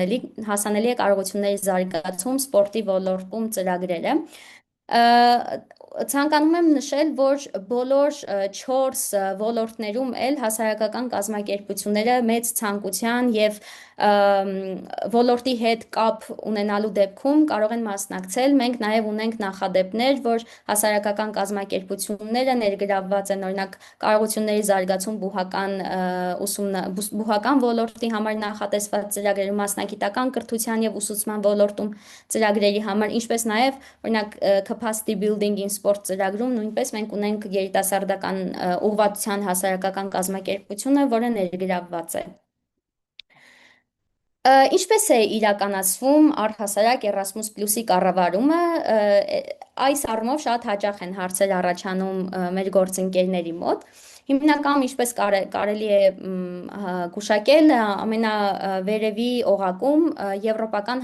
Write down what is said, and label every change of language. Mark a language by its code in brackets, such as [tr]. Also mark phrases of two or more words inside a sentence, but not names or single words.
[hy] հասանելի է կարողությունների զարգացում սպորտի ոլորտում ծրագրերը։ Ցանկանում եմ նշել, որ բոլոր 4 ոլորտներում էլ հասարակական կազմակերպությունները մեծ ցանկության եւ ոլորտի հետ կապ ունենալու դեպքում կարող են մասնակցել։ Մենք նաև ունենք նախադեպներ, որ հասարակական կազմակերպությունները ներգրավված են օրինակ կարողությունների զարգացում բուհական ոլորտի համար նախատեսված ծրագրերում, մասնագիտական կրթության եւ ուսուցման ոլորտում ծրագրերի համար, ինչպես նաև օրինակ [en] capacity building-in sport [hy] ծրագրում նույնպես մենք ունենք երիտասարդական ուղղվածության հասարակական կազմակերպությունը, որը ներգրավված է։ Ինչպես է իրականացվում առհասարակ Erasmus+-ի կառավարումը, այս առումով շատ հաճախ են հարցեր առաջանում մեր գործընկերների մոտ։ Հիմնականում ինչպես կարելի է գուշակել, ամենավերևի օղակում Եվրոպական